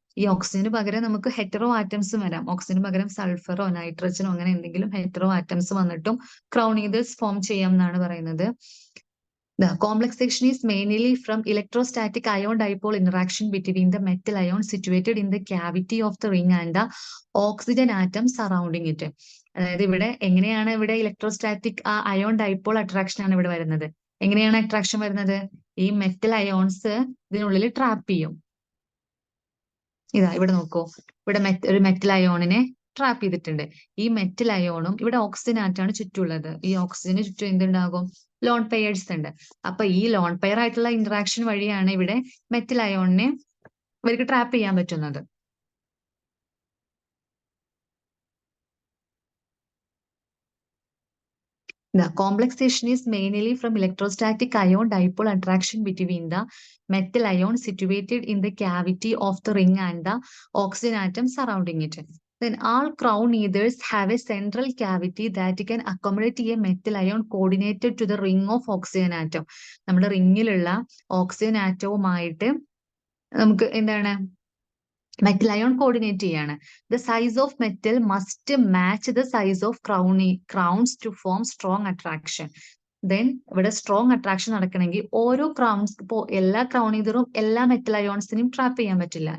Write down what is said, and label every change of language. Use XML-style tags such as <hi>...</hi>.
<ml>ഈ ഓക്സിജന് പകരം നമുക്ക് ഹെറ്ററോ ആറ്റംസും വരാം. ഓക്സിജന് പകരം സൾഫറോ നൈട്രജനോ അങ്ങനെ എന്തെങ്കിലും ഹെറ്ററോ ആറ്റംസ് വന്നിട്ടും ക്രൗൺ ഈതേഴ്സ് ഫോം ചെയ്യാം എന്നാണ് പറയുന്നത്.</ml> <en>The complexation is mainly from electrostatic ion dipole interaction between the metal ion situated in the cavity of the ring and the oxygen atom surrounding it.</en> <ml>അതായത് ഇവിടെ എങ്ങനെയാണ് ഇവിടെ electrostatic ion dipole attraction ആണ് ഇവിടെ വരുന്നത്. എങ്ങനെയാണ് അട്രാക്ഷൻ വരുന്നത്? ഈ മെറ്റൽ അയോൺസ് ഇതിനുള്ളിൽ ട്രാപ്പ് ചെയ്യും. ഇതാ ഇവിടെ നോക്കൂ, ഇവിടെ ഒരു മെറ്റൽ അയോണിനെ ട്രാപ്പ് ചെയ്തിട്ടുണ്ട്. ഈ മെറ്റൽ അയോണും ഇവിടെ ഓക്സിജൻ ആറ്റാണ് ചുറ്റുള്ളത്. ഈ ഓക്സിജന് ചുറ്റും എന്തുണ്ടാകും? ലോൺ പെയേഴ്സ് ഉണ്ട്. അപ്പൊ ഈ ലോൺ പെയർ ആയിട്ടുള്ള ഇന്ററാക്ഷൻ വഴിയാണ് ഇവിടെ മെറ്റൽ അയോണിനെ ഇവർക്ക് ട്രാപ്പ് ചെയ്യാൻ പറ്റുന്നത്.</ml> <en>The complexation is mainly from electrostatic ion dipole attraction between the metal ion situated in the cavity of the ring and the oxygen atom surrounding it. Then all crown ethers have a central cavity that can accommodate a metal ion coordinated to the ring of oxygen atom.</en> <ml>നമ്മുടെ റിങ്ങിലുള്ള oxygen ആറ്റവുമായിട്ട് നമുക്ക് എന്താണ് metal ion coordinate ചെയ്യാണ്.</ml> <en>The size of metal must match the size of crowns to form strong attraction.</en> <ml>Then ഇവിടെ strong attraction നടക്കണമെങ്കിൽ ഓരോ crowns, ഇപ്പോ എല്ലാ crown ഈതറും എല്ലാ മെറ്റൽ അയോൺസിനെയും ട്രാപ്പ് ചെയ്യാൻ പറ്റില്ല.</ml>